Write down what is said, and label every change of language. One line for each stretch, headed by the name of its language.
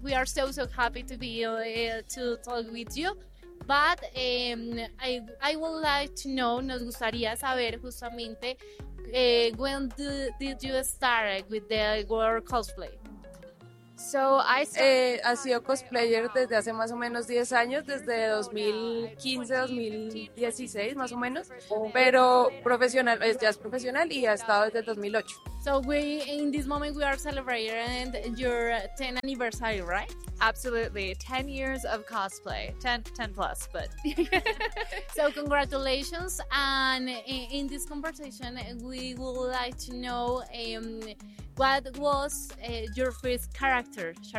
English: We are so, so happy to be to talk with you. But I would like to know,
Spanish: nos gustaría saber justamente,
English: when did you start with the world cosplay? So I
Spanish: ha sido cosplayer desde hace más o menos 10 años, desde 2015, 2016 más o menos, pero profesional, ya es profesional y ha estado desde 2008.
English: So we in this moment we are celebrating your 10th anniversary, right? Absolutely, 10 years of cosplay, 10 plus, but. So congratulations, and in this conversation we would like to know what was your first character?